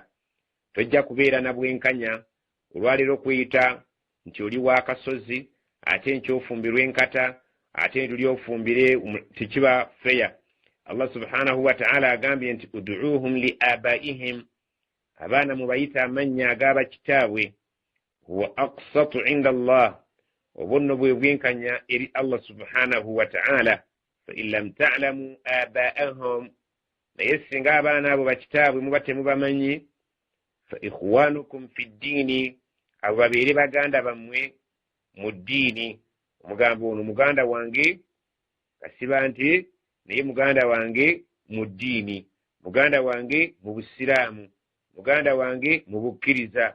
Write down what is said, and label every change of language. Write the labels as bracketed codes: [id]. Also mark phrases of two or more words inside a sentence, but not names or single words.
[lg] Tojja kubeera na bwenkanya olwaleero okweyita nti oli wa kasozi ate nkyofumbirwa enkata ate luli ofumbire, tekiba feya. Allah subhanahu wa ta'ala agambye nti [ar] ادعوهم لآبائهم, [lg] abaana mubayita amannya ag'abakitaabwe, [ar] هو أقسط عند الله, [lg] obunno bwe bwenkanya eri Allah [ar] سبحانه وتعالى. فإن لم تعلموا آباءهم, [lg] naye singa abaana abo bakitaabwe muba temubamanyi, [ar] فإخوانكم في الدين, [lg] abo babeere baganda bammwe mu ddiini. Omugamba ono muganda wange, kasiba nti naye muganda wange mu ddiini, muganda wange mu Busiraamu, muganda wange mu bukkiriza.